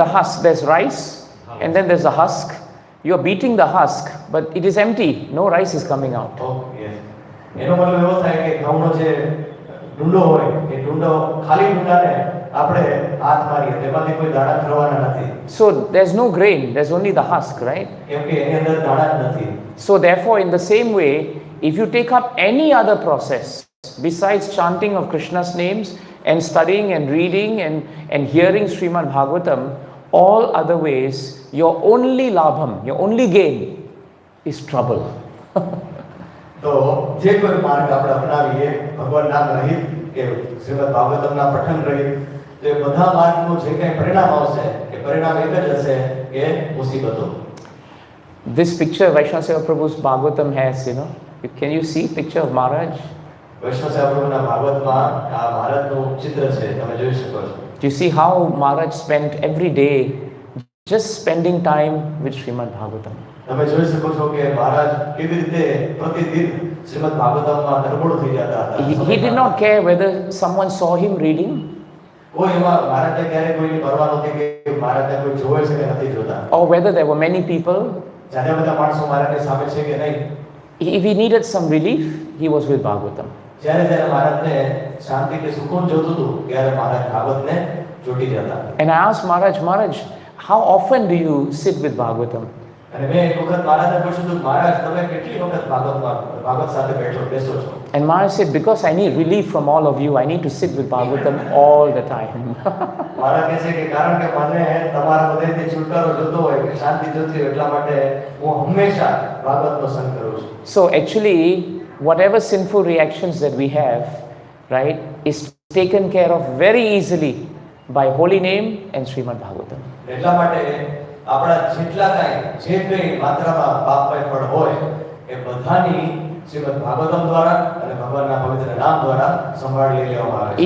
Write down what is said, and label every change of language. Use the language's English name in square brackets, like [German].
[English] The husk, there's rice and then there's the husk. You're beating the husk, but it is empty. No rice is coming out. Oh, yes. [Gujarati] એનો મતલબ એવો થાય કે ઘઉંનો જે ડુંડો હોય એ ખાલી ડુંડાને આપણે હાથ મારીએ તેમાંથી કોઈ દાણા ખરવાના નથી. [English] So there's no grain, there's only the husk, right? [Gujarati] કેમ કે એની અંદર દાણા જ નથી. [English] So therefore, in the same way, if you take up any other process besides chanting of Krishna's names and studying and reading and hearing Srimad Bhagavatam, all other ways, your only labham, your only gain is trouble. [Gujarati] તો જે કોઈ માર્ગ આપણે અપનાવીએ ભગવાન નામ રહિત કે શ્રીમદ ભાગવતમના પઠન રહિત, તો એ બધા માર્ગનું જે કંઈ પરિણામ આવશે એ પરિણામ એક જ હશે કે મુસીબતો. [English] This picture Vaishnava Seva Prabhu's Bhagavatam has, Can you see picture of Maharaj? [Gujarati] વૈષ્ણવ સેવા પ્રભુના ભાગવતમાં આ મહારાજનું ચિત્ર છે, તમે જોઈ શકો છો. [English] Do you see how Maharaj spent every day just spending time with Srimad Bhagavatam? [Gujarati] તમે જોઈ શકો છો કે મહારાજ કેવી રીતે પ્રતિદિન શ્રીમદ ભાગવતમમાં તરબોળ થઈ જતા હતા. [English] He did not care whether someone saw him reading [Gujarati] કોઈ એમાં મહારાજને ક્યારેય કોઈની પરવા નહોતી કે મહારાજને કોઈ જોવે છે કે નથી જોતા, [English] or whether there were many people. [Gujarati] જાજા બધા માણસો મહારાજની સામે છે કે નહીં. [English] If he needed some relief, he was with Bhagavatam. [Gujarati] જ્યારે જ્યારે મહારાજને શાંતિ કે સુકૂન જોતું હતું ત્યારે મહારાજ ભાગવતને જોટી જતા. [English] And I asked Maharaj, how often do you sit with Bhagavatam? [Gujarati] અને મેં એક વખત મહારાજને પૂછ્યું હતું, મહારાજ તમે કેટલી વખત ભાગવત સાથે બેસો છો? [English] And Maharaj said, because I need relief from all of you, I need to sit with Bhagavatam all the time. [Gujarati] મહારાજ કહે છે કે કારણ કે મને તમારા બધાથી છુટકારો જોતો હોય કે શાંતિ જોતી હોય એટલા માટે હું હંમેશા ભાગવતનો સંગ કરું છું. [English] So actually, whatever sinful reactions that we have, right, is taken care of very easily by holy name and Srimad Bhagavatam. [Gujarati] એટલા માટે આપણા જેટલા કાંઈ જે કંઈ માત્રામાં પાપમય ફળ હોય એ બધાની શ્રીમદ ભાગવતમ દ્વારા અને ભગવાનના પવિત્ર નામ દ્વારા સંભાળી લેવામાં આવે છે.